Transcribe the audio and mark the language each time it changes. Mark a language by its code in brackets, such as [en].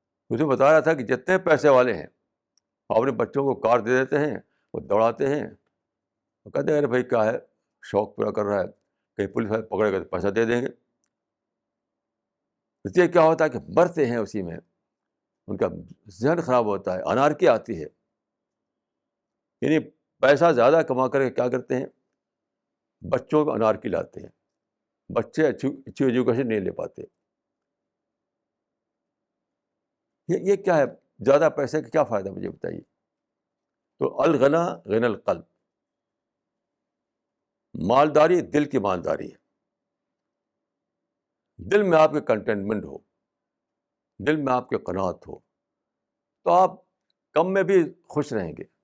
[ur] اس میں بتا رہا تھا کہ جتنے پیسے والے ہیں اپنے بچوں کو کار دے دیتے ہیں, وہ دوڑاتے ہیں, وہ کہتے ہیں ارے بھائی کیا ہے, شوق پورا کر رہا ہے, کہیں پولیس والے پکڑے گا تو پیسہ دے دیں گے. اس لیے کیا ہوتا ہے کہ مرتے ہیں اسی میں, ان کا ذہن خراب ہوتا ہے, انارکی آتی ہے. یعنی پیسہ زیادہ کما کر کے کیا کرتے ہیں؟ بچوں کو انار کھلاتے ہیں. بچے اچھی ایجوکیشن نہیں لے پاتے. یہ کیا ہے؟ زیادہ پیسے کا کیا فائدہ مجھے بتائیے. تو [ar] الغنا غنى القلب. [ur] مالداری دل کی مالداری ہے. دل میں آپ کے کنٹینٹمنٹ ہو، دل میں آپ کے قناعت ہو، تو آپ کم میں بھی خوش رہیں گے.